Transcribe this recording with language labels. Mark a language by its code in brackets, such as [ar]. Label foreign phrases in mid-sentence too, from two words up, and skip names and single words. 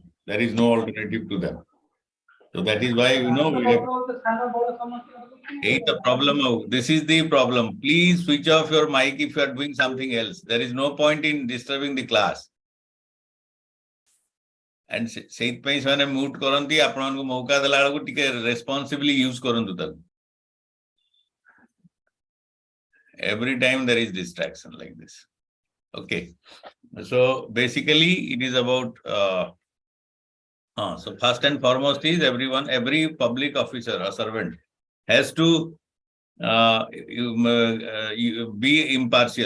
[en] There is no alternative to them. So that is why, we have the problem of, this is the problem. Please switch off your mic if you are doing something else. There is no point in disturbing the class. [or] And ସେଇଥିପାଇଁ ସେମାନେ ମ୍ୟୁଟ୍ କରନ୍ତି ଆପଣଙ୍କୁ ମୌକା ଦେଲା ବେଳକୁ ଟିକେ [en] responsibly use [or] କରନ୍ତୁ ତାକୁ. [en] Every time there is distraction like this. Okay. So basically it is about so first and foremost is every public officer or servant has to be impartial.